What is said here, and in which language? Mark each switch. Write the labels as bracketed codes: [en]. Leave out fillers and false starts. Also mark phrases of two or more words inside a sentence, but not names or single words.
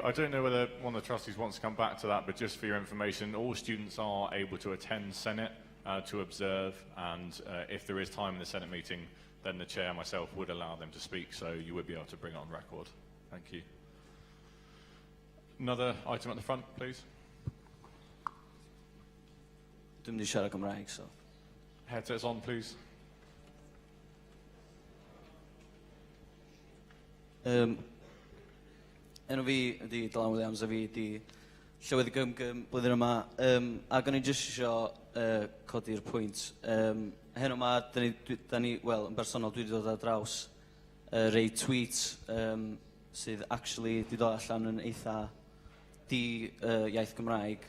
[en] I don't know whether one of the trustees wants to come back to that, but just for your information, all students are able to attend Senate to observe, and if there is time in the Senate meeting, then the chair, myself, would allow them to speak, so you would be able to bring it on record. Thank you. Another item at the front, please. [cy] Dwi'n mynd I siarad Cymraeg, so. [en] Headsets on, please. [cy] Enw fi ydi Dylan Williams, a fi ydi Llywydd Gymgym blwyddyn yma, ac o'n I jyst isio codi'r pwynt. Heno yma, wel, yn bersonol dwi wedi dod ar draws rei tweets sydd actually wedi dod allan yn eitha iaith Gymraeg.